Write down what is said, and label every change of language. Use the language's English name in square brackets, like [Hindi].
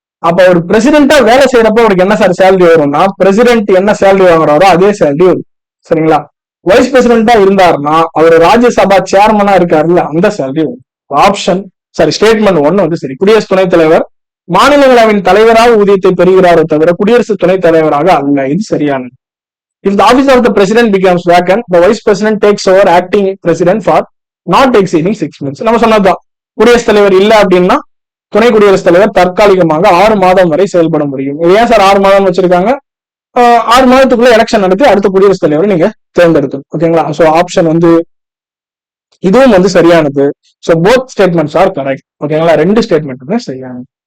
[Tamil] அப்ப அவர் பிரசிடென்டா வேலை செய்யறப்ப அவருக்கு என்ன சார் சேலரி வரும்னா, பிரசிடென்ட் என்ன சேலரி வாங்குறாரோ அதே சேலரி வரும். சரிங்களா. வைஸ் பிரசிடென்டா இருந்தாருன்னா அவர் ராஜ்யசபா சேர்மனா இருக்காருல்ல, அந்த சேலரி வரும். ஆப்ஷன் ஸ்டேட்மெண்ட் 1 வந்து சரி. குடியரசு துணைத் தலைவர் மாநிலங்களவையின் தலைவராக ஊதியத்தை பெறுகிறாரோ தவிர குடியரசு துணைத் தலைவராக அல்ல, இது சரியானது. [English] If the office of the president becomes vacant, the vice president takes over acting president for not exceeding 6 months. [Tamil] நம்ம சொன்னதுதான், குடியரசுத் தலைவர் இல்ல அப்படின்னா துணை குடியரசுத் தலைவர் தற்காலிகமாக 6 மாதம் வரை செயல்பட முடியும். ஏன் சார் 6 மாதம் வச்சிருக்காங்க? 6 மாதத்துக்குள்ள எலெக்ஷன் நடத்தி அடுத்த குடியரசுத் தலைவரை நீங்க தேர்ந்தெடுக்கணும். ஓகேங்களா. சோ ஆப்ஷன் வந்து இதுவும் வந்து சரியானது. [English] So both statements are correct. [Tamil] ஓகேங்களா, 2 ஸ்டேட்மெண்ட் சரியானது.